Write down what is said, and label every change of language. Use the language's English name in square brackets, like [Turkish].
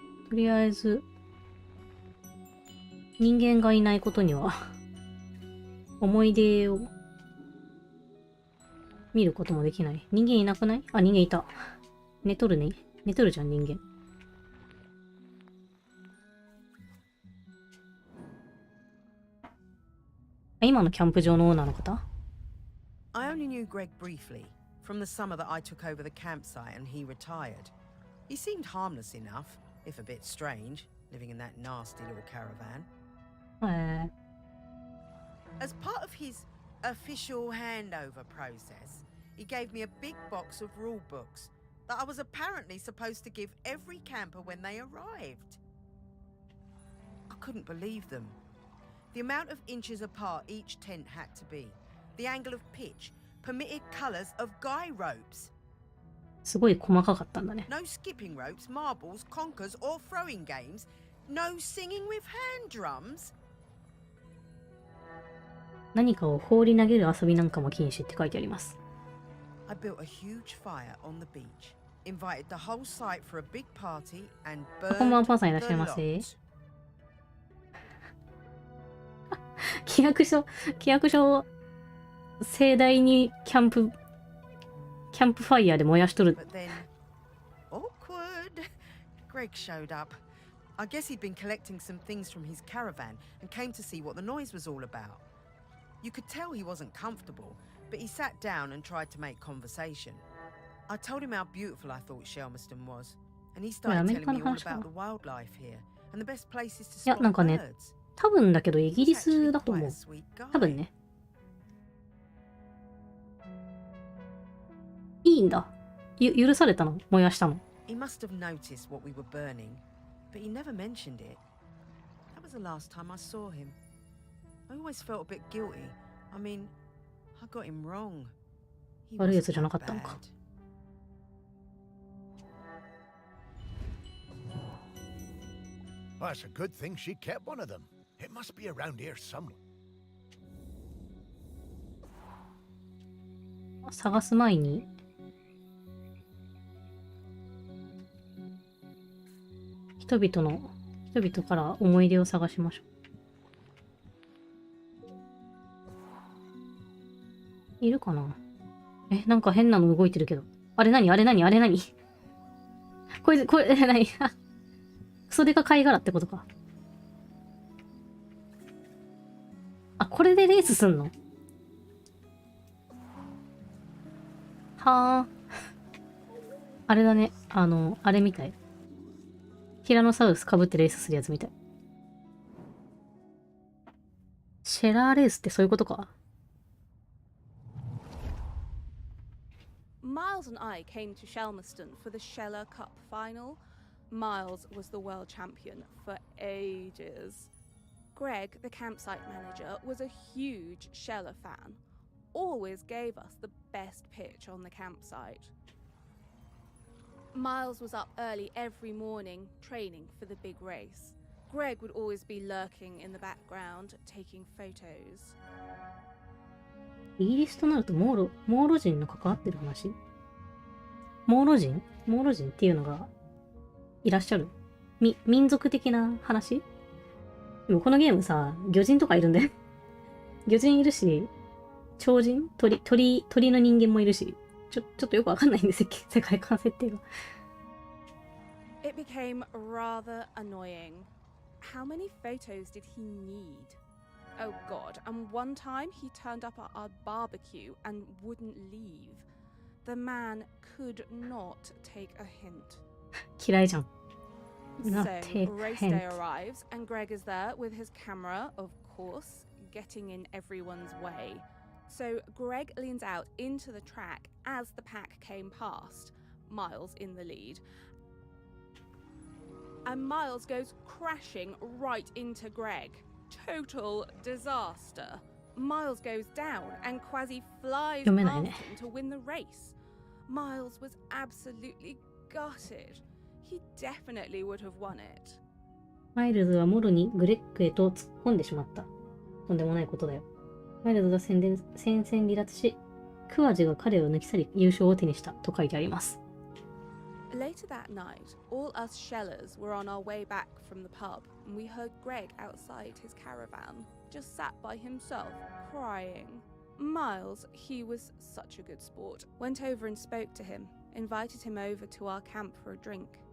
[Japanese] とりあえず、人間がいないことには、思い出を見ることもできない。人間いなくない？あ、人間いた。寝とるね。寝とるじゃん、人間。今のキャンプ場のオーナーの方？ [English] I only knew Greg briefly, from the summer that I took over the campsite and he retired. He seemed harmless enough, if a bit strange, living in that nasty little caravan. As part of his official handover process, he gave me a big box of rule books that I was apparently supposed to give every camper when they arrived. I couldn't believe them. The amount of inches apart each tent had to be, the angle of pitch, permitted colours of guy ropes. [Japanese] すごい細かかったんだね。 [English] No skipping ropes, marbles, conkers, or throwing games. No singing with hand drums. [Japanese] 何かを放り投げる遊びなんかも禁止って書いてあります。 [English] I built a huge fire on the beach, invited the whole site for a big party, and [Japanese] こんばんは、 [English] burned [Japanese] パンさんいらっしゃい [English] the [Japanese] ませ。 [English] lot. [Japanese] 規約書盛大にキャンプファイヤーで燃やしとる。 [English] But then, awkward. Greg showed up. I guess he'd been collecting some things from his caravan and came to see what the noise was all about. You could tell he wasn't comfortable, but he sat down and tried to make conversation. I told him how beautiful I thought Shelmerston was, and he started telling me all about the wildlife here and the best places to spot birds. [Japanese] 多分だけどイギリスだと思う。多分ね。いいんだ。許されたの？燃やしたの？ [English] He must have noticed what we were burning, but he never mentioned it. That was the last time I saw him. I always felt a bit guilty. I mean, I got him wrong. He [Japanese] 悪いやつ [English] wasn't [Japanese] じゃな [English] that [Japanese] かったのか。 [English] Well, it's a good thing she kept one of them. It must be around here somewhere. [Japanese] 探す前に人々から思い出を探しましょう。いるかな？なんか変なの動いてるけど。あれ何これ何クソデカ貝殻ってことか。あ、これでレースすんの？はあ。あれだね。あれみたい。ティラノサウルス被ってレースするやつみたい。シェラーレースってそういうことか？ [English] Miles and I came to Shelmerston for the Sheller Cup final. Miles was the world champion for ages. Greg, the campsite manager, was a huge Sheller fan. Always gave us the best pitch on the campsite. Miles was up early every morning, training for the big race. Greg would always be lurking in the background, taking photos. [Japanese] イギリスとなるとモーロ人の関わってる話？モーロ人っていうのがいらっしゃる？民族的な話？でもこのゲームさ、魚人とかいるんで。魚人いるし、鳥人？鳥の人間もいるし、ちょっとよくわかんないんです、世界観設定が。 [English] It became rather annoying. How many photos did he need? Oh god, and one time he turned up at our barbecue and wouldn't leave. The man could not take a hint. [Japanese] 嫌いじゃん。 [English] So, race day arrives, and Greg is there with his camera, of course, getting in everyone's way. So, Greg leans out into the track as the pack came past, Miles in the lead. And Miles goes crashing right into Greg. Total disaster. Miles goes down and Quasi flies past him to win the race. Miles was absolutely gutted. He definitely would have won it. [Japanese] マイルズはもろにグレッグへと突っ込んでしまった。とんでもないことだよ。マイルズが戦線離脱し、クワジが彼を抜き去り優勝を手にしたと書いてあります。 [English] Later that night, all us Shellers were on our way back from the pub, and we heard Greg outside his caravan, just sat by himself, crying. Miles, he was such a good sport, went over and spoke to him, invited him over to our camp for a drink.